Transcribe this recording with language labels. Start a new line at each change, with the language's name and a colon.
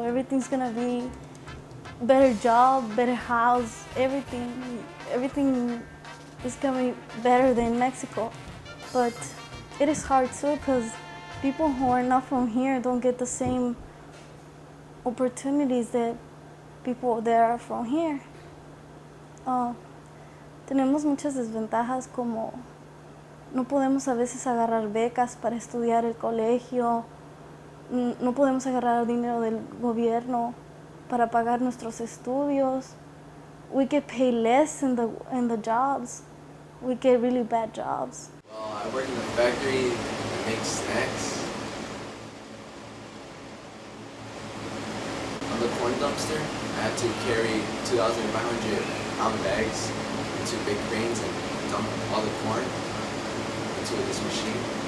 English: Everything's gonna be better job, better house, everything is gonna be better than Mexico. But it is hard too because people who are not from here don't get the same opportunities that people that are from here.
Spanish: Tenemos muchas desventajas como no podemos a veces agarrar becas para estudiar el colegio, no podemos agarrar dinero del gobierno para pagar nuestros estudios.
English: We get paid less in the jobs. We get really bad jobs. Well, I work in a factory that makes snacks. On the corn dumpster, I have to carry 2,500 pound bags into big cranes and dump all the corn into this machine.